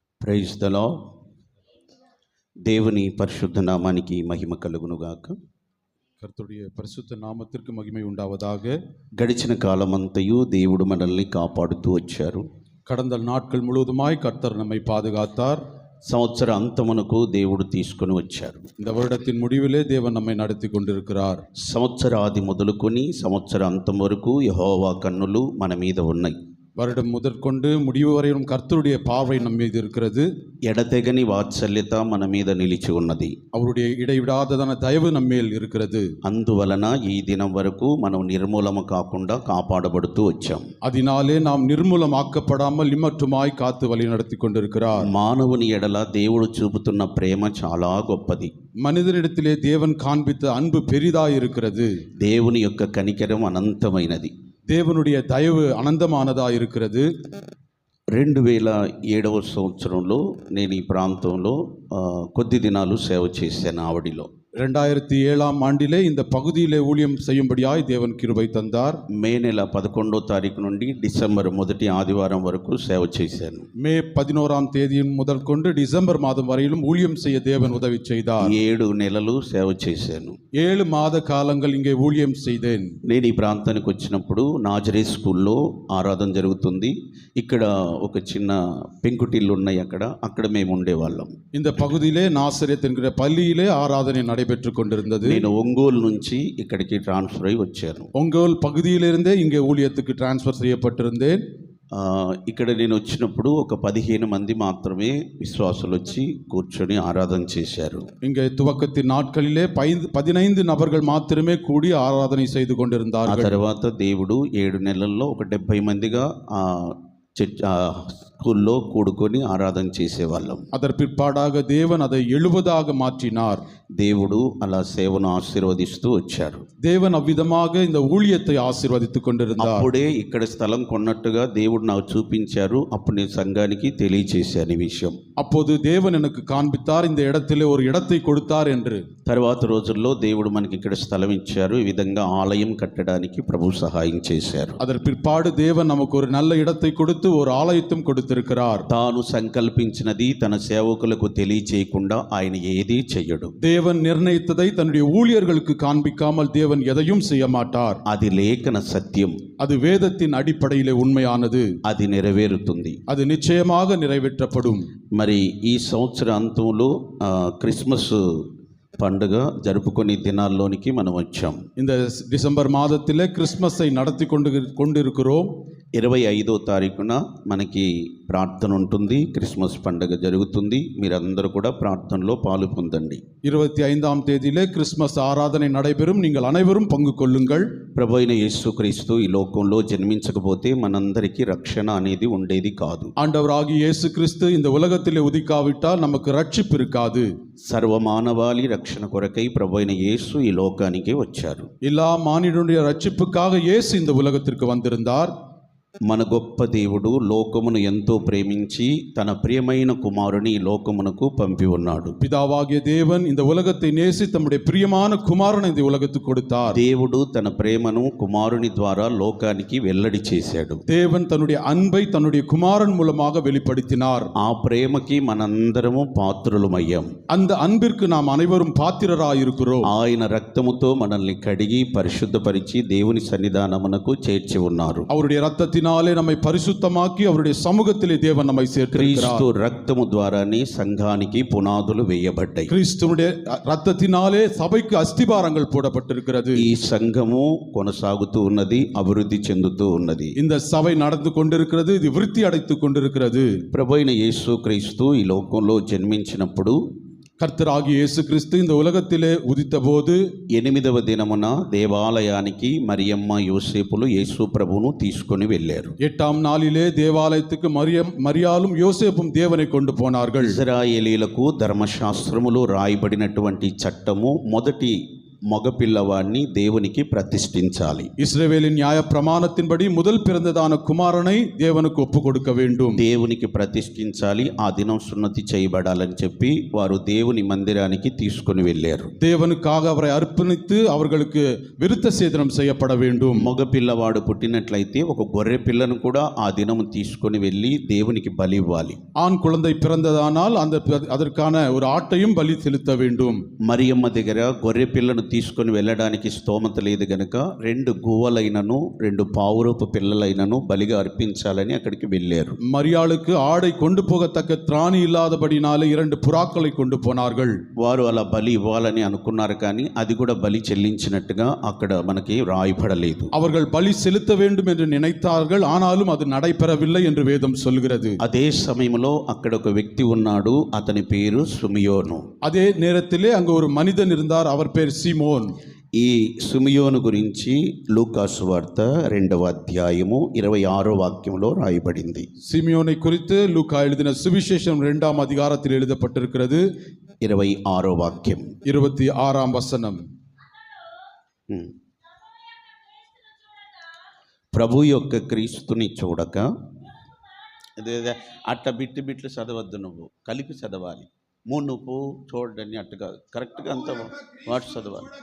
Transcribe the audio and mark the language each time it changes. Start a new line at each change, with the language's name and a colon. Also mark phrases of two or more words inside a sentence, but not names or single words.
English: Praise the Lord.
Telugu: దేవుని పరిశుద్ధ నామానికి మహిమ కలుగునుగాక.
Tamil: கர்த்தருடைய பரிசுத்த நாமத்திற்கு மகிமை உண்டாவதாக.
Telugu: గడిచిన కాలమంతయు దేవుడు మనల్ని కాపాడుతూ వచ్చారు.
Tamil: கடந்த நாட்கள் முழுவதுமாய் கர்த்தர் நம்மை பாதுகாத்தார்.
Telugu: సంవత్సర అంతమునకు దేవుడు తీసుకొని వచ్చారు.
Tamil: இந்த வருடத்தின் முடிவிலே தேவன் நம்மை நடத்தி கொண்டிருக்கிறார்.
Telugu: సంవత్సరాది మొదలుకొని సంవత్సర అంతం వరకు యెహోవా కన్నులు మన మీద ఉన్నాయి.
Tamil: வருடம் முதற்கொண்டு முடிவு வரையும் கர்த்தருடைய பார்வை நம் மீது இருக்கிறது.
Telugu: ఎడతెగని వాత్సల్యత మన మీద నిలిచి ఉన్నది.
Tamil: அவருடைய இடைவிடாததான தயவு நம்மேல் இருக்கிறது.
Telugu: అందువలన ఈ దినం వరకు మనం నిర్మూలము కాకుండా కాపాడబడుతూ వచ్చాం.
Tamil: அதனாலே நாம் நிர்மூலமாக்கப்படாமல் இம்மட்டுமாய் காத்து வழி நடத்தி கொண்டிருக்கிறார்.
Telugu: మానవుని ఎడల దేవుడు చూపుతున్న ప్రేమ చాలా గొప్పది.
Tamil: மனிதனிடத்திலே தேவன் காண்பித்த அன்பு பெரிதாய் இருக்கிறது.
Telugu: దేవుని యొక్క కనికరం అనంతమైనది.
Tamil: தேவனுடைய தயவு அனந்தமானதாக இருக்கிறது.
Telugu: 2007 సంవత్సరంలో నేను ఈ ప్రాంతంలో కొద్ది దినాలు సేవ చేశాను. ఆవిడిలో
Tamil: 2007 ஆண்டிலே இந்த பகுதியிலே ஊழியம் செய்யும்படியாய் தேவன் கிருபை தந்தார்.
Telugu: మే నెల 11వ తారీఖు నుండి డిసెంబర్ మొదటి ఆదివారం వరకు సేవ చేశాను.
Tamil: మే 11ஆம் தேதி முதல் கொண்டு டிசம்பர் மாதம் வரையிலும் ஊழியம் செய்ய தேவன் உதவி செய்தார்.
Telugu: 7 నెలలు సేవ చేశాను.
Tamil: 7 மாத காலங்கள் இங்கே ஊழியம் செய்தேன்.
Telugu: నేను ఈ ప్రాంతానికి వచ్చినప్పుడు నాజరే స్కూల్లో ఆరాధన జరుగుతుంది. ఇక్కడ ఒక చిన్న పెంకుటిల్లు ఉన్నాయి. అక్కడ మేము ఉండేవాళ్ళం.
Tamil: இந்த பகுதியிலே நாசரேத் என்கிற பள்ளியிலே ஆராதனை நடைபெற்றுக் கொண்டிருந்தது.
Telugu: నేను ఒంగోలు నుంచి ఇక్కడికి ట్రాన్స్ఫర్ అయి వచ్చాను.
Tamil: ఒంగోలు பகுதியிலிருந்தே இங்கே ஊழியத்துக்கு டிரான்ஸ்ஃபர் செய்யப்பட்டிருந்தேன்.
Telugu: ఇక్కడ నేను వచ్చినప్పుడు ఒక 15 మంది మాత్రమే విశ్వాసులు వచ్చి కూర్చొని ఆరాధన చేశారు.
Tamil: இங்கே துவக்கத்தின் நாட்களிலே 15 நபர்கள் మాత్రమే கூடி ఆరాధన செய்து கொண்டிருந்தார்கள்.
Telugu: ఆ తర్వాత దేవుడు 7 నెలల్లో ఒక 70 మందిగా స్కూల్లో కూడుకొని ఆరాధన చేసేవాళ్ళం.
Tamil: அதற்கு பிற்பாடாக தேவன் அதை 70ஆக மாற்றினார்.
Telugu: దేవుడు అలా సేవను ఆశీర్వదిస్తూ వచ్చారు.
Tamil: தேவன் அவ்விதமாக இந்த ஊழியத்தை ஆசீர்வதித்துக் கொண்டிருந்தார்.
Telugu: అప్పుడే ఇక్కడ స్థలం కొన్నట్టుగా దేవుడు నాకు చూపించారు. అప్పుడు నేను సంఘానికి తెలియచేశాను ఈ విషయం.
Tamil: அப்போது தேவன் எனக்கு காண்பித்தார், இந்த இடத்திலே ஒரு இடத்தை கொடுத்தார் என்று.
Telugu: తర్వాత రోజుల్లో దేవుడు మనకి ఇక్కడ స్థలం ఇచ్చారు. ఈ విధంగా ఆలయం కట్టడానికి ప్రభు సహాయం చేశారు.
Tamil: அதற்கு பிற்பாடு தேவன் நமக்கு ஒரு நல்ல இடத்தை கொடுத்து ஒரு ஆலயத்தையும் கொடுத்திருக்கிறார்.
Telugu: తాను సంకల్పించినది తన సేవకులకు తెలియచేయకుండా ఆయన ఏదీ చెయ్యడు.
Tamil: தேவன் நிர்ணயித்ததை தன்னுடைய ஊழியர்களுக்கு காண்பிக்காமல் தேவன் எதையும் செய்ய மாட்டார்.
Telugu: అది లేఖన సత్యం.
Tamil: அது வேதத்தின் அடிப்படையிலே உண்மையானது.
Telugu: అది నెరవేరుతుంది.
Tamil: அது நிச்சயமாக நிறைவேற்றப்படும்.
Telugu: మరి ఈ సంవత్సర అంతంలో క్రిస్మస్ పండుగ జరుపుకునే దినాల్లోనికి మనం వచ్చాం.
Tamil: இந்த டிசம்பர் மாதத்திலே கிறிஸ்மஸை நடத்தி கொண்டிருக்கிறோம்.
Telugu: 25వ తారీఖున మనకి ప్రార్థన ఉంటుంది. క్రిస్మస్ పండుగ జరుగుతుంది. మీరందరూ కూడా ప్రార్థనలో పాలు పొందండి.
Tamil: 25ஆம் தேதியிலே கிறிஸ்மஸ் ஆராதனை நடைபெறும். நீங்கள் அனைவரும் பங்கு கொள்ளுங்கள்.
Telugu: ప్రభు అయిన యేసుక్రీస్తు ఈ లోకంలో జన్మించకపోతే మనందరికీ రక్షణ అనేది ఉండేది కాదు.
Tamil: ஆண்டவராகிய இயேசு கிறிஸ்து இந்த உலகத்திலே உதிக்காவிட்டால் நமக்கு ரட்சிப்பு இருக்காது.
Telugu: సర్వమానవాళి రక్షణ కొరకై ప్రభు అయిన యేసు ఈ లోకానికి వచ్చారు.
Tamil: எல்லா மானிடனுடைய ரட்சிப்புக்காக இயேசு இந்த உலகத்திற்கு வந்திருந்தார்.
Telugu: మన గొప్ప దేవుడు లోకమును ఎంతో ప్రేమించి తన ప్రియమైన కుమారుని లోకమునకు పంపి ఉన్నాడు.
Tamil: பிதாவாகிய தேவன் இந்த உலகத்தை நேசி தம்முடைய பிரியமான குமாரனை இந்த உலகத்துக்கு கொடுத்தார்.
Telugu: దేవుడు తన ప్రేమను కుమారుని ద్వారా లోకానికి వెల్లడి చేశాడు.
Tamil: தேவன் தன்னுடைய அன்பை தன்னுடைய குமாரன் மூலமாக வெளிப்படுத்தினார்.
Telugu: ఆ ప్రేమకి మనందరము పాత్రులమయ్యాం.
Tamil: அந்த அன்பிற்கு நாம் அனைவரும் பாத்திரராய் இருக்கிறோம்.
Telugu: ఆయన రక్తముతో మనల్ని కడిగి పరిశుద్ధపరిచి దేవుని సన్నిధానమునకు చేర్చి ఉన్నారు.
Tamil: அவருடைய ரத்தத்தினாலே நம்மை பரிசுத்தமாக்கி அவருடைய சமூகத்திலே தேவன் நம்மை சேர்த்திருக்கிறார்.
Telugu: క్రీస్తు రక్తము ద్వారానే సంఘానికి పునాదులు వేయబడ్డాయి.
Tamil: கிறிஸ்துவுடைய ரத்தத்தினாலே சபைக்கு அஸ்திபாரங்கள் போடப்பட்டிருக்கிறது.
Telugu: ఈ సంఘము కొనసాగుతూ ఉన్నది, అభివృద్ధి చెందుతూ ఉన్నది.
Tamil: இந்த சபை நடந்து கொண்டிருக்கிறது, இது விருத்தி அடைத்துக் கொண்டிருக்கிறது.
Telugu: ప్రభువైన యేసుక్రీస్తు ఈ లోకంలో జన్మించినప్పుడు
Tamil: கர்த்தராகிய இயேசு கிறிஸ்து இந்த உலகத்திலே உதித்த போது
Telugu: 8వ దినమున దేవాలయానికి మరియమ్మ యోసేపులు యేసు ప్రభువును తీసుకొని వెళ్ళారు.
Tamil: 8ஆம் நாளிலே தேவாலயத்துக்கு மரியாளும் யோசேப்பும் தேவனை கொண்டு போனார்கள்.
Telugu: ఇశ్రాయేలీలకు ధర్మశాస్త్రములో రాయబడినటువంటి చట్టము మొదటి మగపిల్లవాడిని దేవునికి ప్రతిష్ఠించాలి.
Tamil: இஸ்ரவேலின் நியாய பிரமாணத்தின்படி முதல் பிறந்ததான குமாரனை தேவனுக்கு ஒப்பு கொடுக்க வேண்டும்.
Telugu: దేవునికి ప్రతిష్ఠించాలి, ఆ దినం సున్నతి చేయబడాలని చెప్పి వారు దేవుని మందిరానికి తీసుకొని వెళ్ళారు.
Tamil: தேவனுக்காக அவரை அர்ப்பணித்து அவர்களுக்கு விருத்த சேதனம் செய்யப்பட வேண்டும்.
Telugu: మగపిల్లవాడు పుట్టినట్లయితే ఒక గొర్రె పిల్లను కూడా ఆ దినం తీసుకొని వెళ్ళి దేవునికి బలి ఇవ్వాలి.
Tamil: ஆண் குழந்தை பிறந்ததானால் அதற்கான ஒரு ஆட்டையும் பலி செலுத்த வேண்டும்.
Telugu: మరియమ్మ దగ్గర గొర్రె పిల్లను తీసుకొని వెళ్ళడానికి స్తోమత లేదు గనుక 2 గువ్వలైనను 2 పావురపు పిల్లలైనను బలిగా అర్పించాలని అక్కడికి వెళ్ళారు.
Tamil: மரியாளுக்கு ஆடை கொண்டு போகத்தக்க திராணி இல்லாதபடினாலே 2 புறாக்களை கொண்டு போனார்கள்.
Telugu: వారు అలా బలి ఇవ్వాలని అనుకున్నారు, కానీ అది కూడా బలి చెల్లించినట్టుగా అక్కడ మనకి రాయబడలేదు.
Tamil: அவர்கள் பலி செலுத்த வேண்டும் என்று நினைத்தார்கள், ஆனாலும் அது நடைபெறவில்லை என்று வேதம் சொல்கிறது.
Telugu: అదే సమయంలో అక్కడ ఒక వ్యక్తి ఉన్నాడు, అతని పేరు సుమియోను.
Tamil: அதே நேரத்திலே அங்கு ஒரு மனிதன் இருந்தார், அவர் பேர் சீமோன்.
Telugu: ఈ సుమియోను గురించి లూకాసు వార్త 2వ అధ్యాయము 26వ వాక్యంలో రాయబడింది.
Tamil: சிமியோனை குறித்து லூக்கா எழுதின சுவிசேஷம் 2ஆம் அதிகாரத்தில் எழுதப்பட்டிருக்கிறது.
Telugu: 26వ వాక్యం
Tamil: 26ஆம் வசனம்.
Telugu: ప్రభు యొక్క క్రీస్తుని చూడక, అట్ట బిట్లు చదవద్దు, నువ్వు కలిపి చదవాలి. మునుపు చూడని అట్టుగా కరెక్ట్గా అంత వాటి చదవాలి.